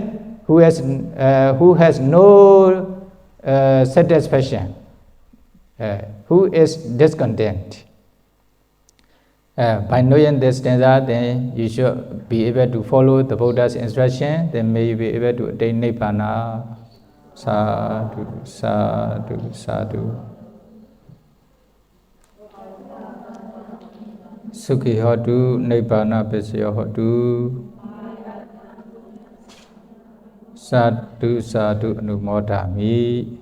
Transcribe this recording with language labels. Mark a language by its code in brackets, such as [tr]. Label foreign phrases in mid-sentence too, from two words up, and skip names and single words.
[en] Who has no satisfaction, who is discontent. By knowing this stanza, then you should be able to follow the Buddha's instruction, then may you be able to attain Nibbana. [pi] Sadhu, sadhu, sadhu. Sukhi hotu, Nibbana Pisya hotu. Sadhu, sadhu, anumodami.